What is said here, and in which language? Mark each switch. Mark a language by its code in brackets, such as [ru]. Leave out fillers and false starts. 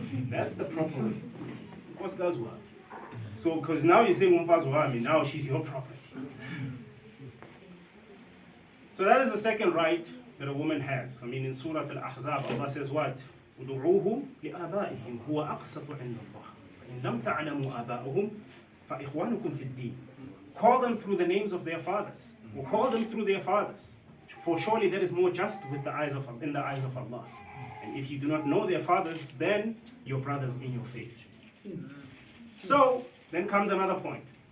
[en] That's the proper way. Umfazwa. So, because now you say Umfazwa, I mean, now she's your property. So that is the second right that a woman has. I mean, in Surah Al-Ahzab, Allah says what? [ar] ادعوهم لآبائهم هو أقسط عند الله فإن لم تعلموا آباءهم فإخوانكم في الدين. [en] Call them through the names of their fathers, or call them through their fathers, for surely that is more just in the eyes of Allah. And if you do not know their fathers, then your brothers in your faith. So then comes another point.